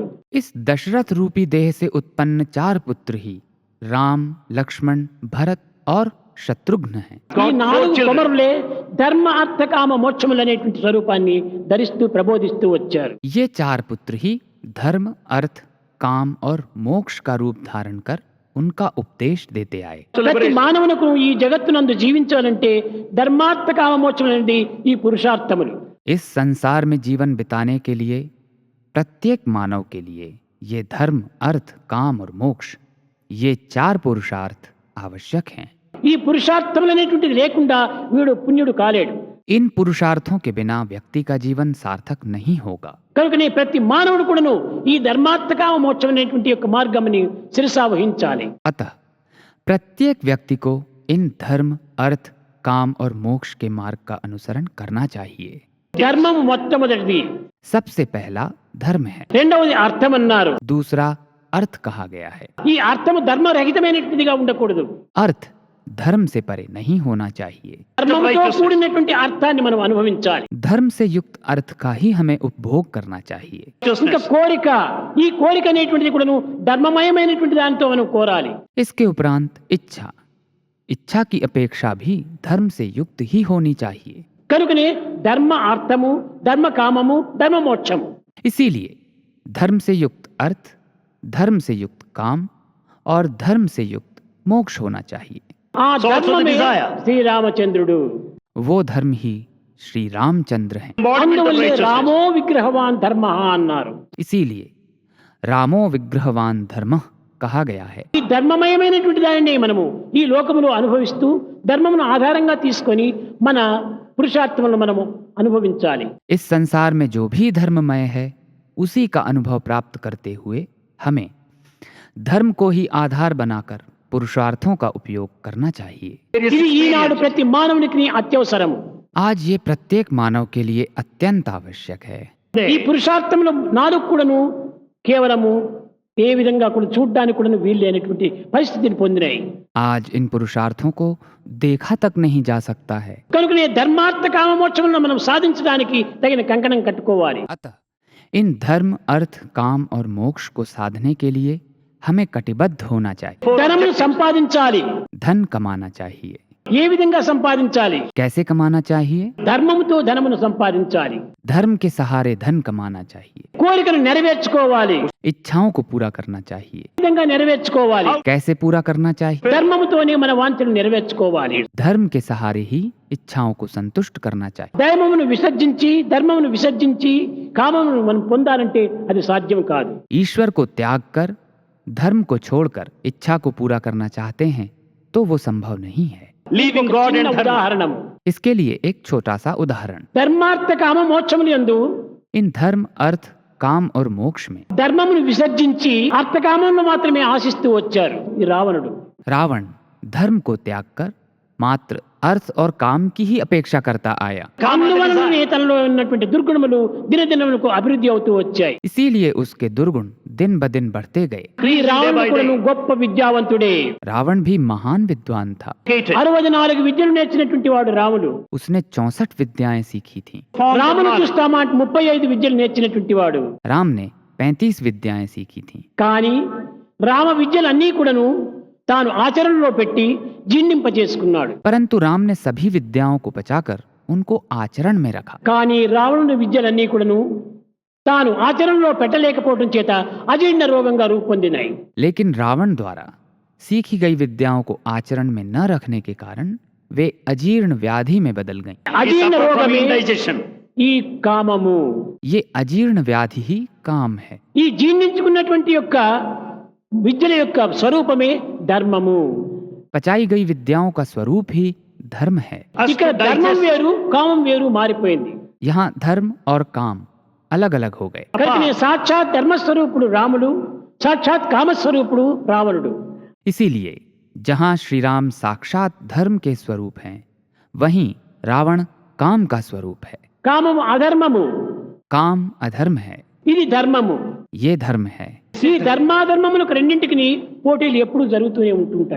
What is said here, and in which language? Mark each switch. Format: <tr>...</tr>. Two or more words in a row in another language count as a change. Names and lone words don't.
<hi>इस दशरथ रूपी देह से उत्पन्न 4 पुत्र ही राम, लक्ष्मण, भरत और शत्रुघ्न हैं।</hi> <te>ఈ 4 కుమారులే ధర్మ అర్థ కామ మోక్షములు అనేటువంటి స్వరూపాన్ని ధరిస్తూ ప్రబోధిస్తూ వచ్చారు.</te> <hi>ये 4 पुत्र ही धर्म, अर्थ, काम और मोक्ष का रूप धारण कर उनका उपदेश देते आए।</hi> <te>ప్రతి మానవునకు ఈ జగత్తునందు జీవించాలంటే ధర్మార్థ కామ మోక్షములు అనేది ఈ పురుషార్థములు.</te> <hi>इस संसार में जीवन बिताने के लिए प्रत्येक मानव के लिए ये धर्म, अर्थ, काम और मोक्ष, ये 4 पुरुषार्थ आवश्यक हैं।</hi> <te>ఈ పురుషార్థములు అనేటువంటిది లేకుండా వీడు పుణ్యుడు కాలేడు.</te> <hi>इन पुरुषार्थों के बिना व्यक्ति का जीवन सार्थक नहीं होगा।</hi> <te>కనుకనే ప్రతి మానవుడు కూడాను ఈ ధర్మార్థ కామ మోక్షం అనేటువంటి యొక్క మార్గముని శిరసా వహించాలి.</te> <hi>अतः प्रत्येक व्यक्ति को इन धर्म, अर्थ, काम और मोक्ष के मार्ग का अनुसरण करना चाहिए।</hi> <te>ధర్మము మొట్టమొదటిది,</te> <hi>सबसे पहला धर्म है,</hi> <te>రెండవది అర్థం అన్నారు.</te> <hi>दूसरा अर्थ कहा गया है।</hi> <te>ఈ అర్థము ధర్మరహితమైనటువంటిదిగా ఉండకూడదు.</te> <hi>अर्थ धर्म से परे नहीं होना चाहिए।</hi> <te>ధర్మంతో కూడినటువంటి అర్థాన్ని మనం అనుభవించాలి.</te> <hi>धर्म से युक्त अर्थ का ही हमें उपभोग करना चाहिए।</hi> <te>ఇంకా కోరిక, ఈ కోరిక అనేటువంటిది కూడాను ధర్మమయమైనటువంటి దానితో మనం కోరాలి.</te> <hi>इसके उपरांत इच्छा, इच्छा की अपेक्षा भी धर्म से युक्त ही होनी चाहिए।</hi> <te>కనుకనే ధర్మ అర్థము, ధర్మ కామము, ధర్మ మోక్షము.</te> <hi>इसीलिए धर्म से युक्त अर्थ, धर्म से युक्त काम और धर्म से युक्त मोक्ष होना चाहिए।</hi> <te>ఆ ధర్మమే శ్రీరామచంద్రుడు.</te> <hi>वो धर्म ही श्री रामचंद्र हैं।</hi> <te>అందువల్లే</te> <sa>రామో విగ్రహవాన్ ధర్మ</sa> <te>అన్నారు.</te> <hi>इसीलिए</hi> <sa>रामो विग्रहवान धर्म</sa> <hi>कहा गया है।</hi> <te>ఈ ధర్మమయమైనటువంటి దానిని మనము ఈ లోకములో అనుభవిస్తూ ధర్మమును ఆధారంగా తీసుకొని మన పురుషార్థములను మనము అనుభవించాలి.</te> <hi>इस संसार में जो भी धर्ममय है उसी का अनुभव प्राप्त करते हुए हमें धर्म को ही आधार बनाकर पुरुषार्थों का उपयोग करना चाहिए।</hi> <te>ఇది ఈనాడు ప్రతి మానవునికి అత్యవసరము.</te> <hi>आज ये प्रत्येक मानव के लिए अत्यंत आवश्यक है।</hi> <te>ఈ పురుషార్థములు 4 కూడాను కేవలము ఏ విధంగా కూడా చూడ్డానికి కూడా వీలు లేనటువంటి పరిస్థితిని పొందినాయి.</te> <hi>आज इन पुरुषार्थों को देखा तक नहीं जा सकता है।</hi> <te>కనుకనే ధర్మార్థ కామ మోక్షములను మనం సాధించడానికి తగిన కంకణం కట్టుకోవాలి.</te> <hi>अतः इन धर्म, अर्थ, काम और मोक्ष को साधने के लिए हमें कटिबद्ध होना चाहिए।</hi> <te>ధనమును సంపాదించాలి.</te> <hi>धन कमाना चाहिए।</hi> <te>ఏ విధంగా సంపాదించాలి?</te> <hi>कैसे कमाना चाहिए?</hi> <te>ధర్మముతో ధనమును సంపాదించాలి.</te> <hi>धर्म के सहारे धन कमाना चाहिए।</hi> <te>కోరికను నెరవేర్చుకోవాలి.</te> <hi>इच्छाओं को पूरा करना चाहिए।</hi> <te>ఏ విధంగా నెరవేర్చుకోవాలి?</te> <hi>कैसे पूरा करना चाहिए?</hi> <te>ధర్మముతోనే మన వాంఛను నెరవేర్చుకోవాలి.</te> <hi>धर्म के सहारे ही इच्छाओं को संतुष्ट करना चाहिए।</hi> <te>దైవమును విసర్జించి ధర్మమును విసర్జించి కామమును మనం పొందాలంటే అది సాధ్యం కాదు.</te> <hi>ईश्वर को त्याग कर, धर्म को छोड़कर इच्छा को पूरा करना चाहते हैं तो वो संभव नहीं है।</hi> <en>leaving God and</en> <te>ఉదాహరణము.</te> <hi>इसके लिए एक छोटा सा उदाहरण।</hi> <te>ధర్మార్థ కామ మోక్షములు యందు</te> <hi>इन धर्म, अर्थ, काम और मोक्ष में</hi> <te>ధర్మమును విసర్జించి అర్థకామమును మాత్రమే ఆశిస్తూ వచ్చారు ఈ రావణుడు.</te> <hi>रावण धर्म को त्याग कर मात्र अर्थ और काम की ही अपेक्षा करता आया।</hi> <te>అందువలననే తనలో ఉన్నటువంటి దుర్గుణములు దినదినములకు అభివృద్ధి అవుతూ వచ్చాయి.</te> <hi>इसीलिए उसके दुर्गुण दिन ब दिन बढ़ते गए।</hi> <te>ఈ రావణుడు కూడాను గొప్ప విద్యావంతుడే.</te> <hi>रावण भी महान विद्वान था।</hi> <te>64 విద్యలు నేర్చినటువంటి వాడు రాముడు.</te> <hi>उसने 64 विद्याएं सीखी थी।</hi> <te>రాముడు చూస్తామా 35 విద్యలు నేర్చినటువంటి వాడు.</te> <hi>राम ने 35 विद्याएं सीखी थी।</hi> <te>కానీ రామ విద్యలన్నీ కూడాను తాను ఆచరణలో పెట్టి జీర్ణింపజేసుకున్నాడు.</te> <hi>परंतु राम ने सभी विद्याओं को बचाकर उनको आचरण में रखा।</hi> <te>కానీ రావణుని విద్యలన్నీ కూడాను తాను ఆచరణలో పెట్టలేకపోవడం చేత అజీర్ణ రోగంగా రూపొందినాయి.</te> <hi>लेकिन रावण द्वारा सीखी गई विद्याओं को आचरण में न रखने के कारण वे अजीर्ण व्याधि में बदल गईं।</hi> <te>అజీర్ణ రోగమే ఈ కామము.</te> <hi>ये अजीर्ण व्याधि ही काम है।</hi> <te>ఈ జీర్ణించుకున్నటువంటి యొక్క విద్యల యొక్క స్వరూపమే ధర్మము.</te> <hi>पचाई गई विद्याओं का स्वरूप ही धर्म है।</hi> <te>ఇక్కడ ధర్మం వేరు కామం వేరు మారిపోయింది.</te> <hi>यहाँ धर्म और काम अलग अलग हो गए।</hi> <te>కనుకనే సాక్షాత్ ధర్మస్వరూపుడు రాముడు, సాక్షాత్ కామస్వరూపుడు రావణుడు.</te> <hi>इसीलिए जहाँ श्री राम साक्षात धर्म के स्वरूप हैं, वहीं रावण काम का स्वरूप है।</hi> <te>కామము అధర్మము,</te> <hi>काम अधर्म है,</hi> <te>ఇది ధర్మము.</te> <hi>ये धर्म है।</hi> <te>ఈ ధర్మాధర్మములకు రెండింటికి పోటీలు ఎప్పుడూ జరుగుతూనే ఉంటుంటాయి.</te>